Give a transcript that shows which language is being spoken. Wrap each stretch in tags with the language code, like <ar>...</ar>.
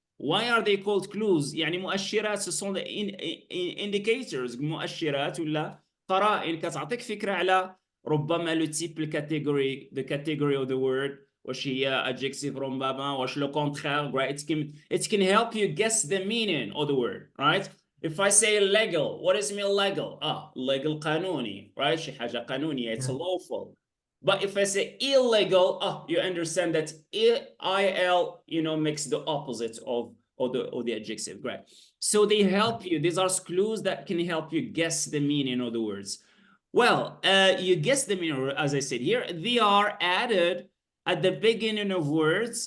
<en>Why are they called clues؟</en> <ar>يعني مؤشرات,</ar> <fr>ce sont des</fr> <en>indicators,</en> <ar>مؤشرات ولا قرائن كتعطيك فكرة على ربما لو تيب الكاتيجوري</ar> <en>the category of the word</en> <ar>واش هي</ar> <en>adjective</en> <ar>ربما واش لو</ar> <en>contraire, right? It can help you guess the meaning of the word, right? If I say legal, what does it mean legal? Legal</en> <ar>قانوني,</ar> <en>right?</en> <ar>شي حاجة قانونية,</ar> <en>it's lawful. But if I say illegal, you understand that il, you know, makes the opposite of the adjective, right? So they help you. These are clues that can help you guess the meaning of the words. Well, you guess the meaning, as I said here. They are added at the beginning of words.</en>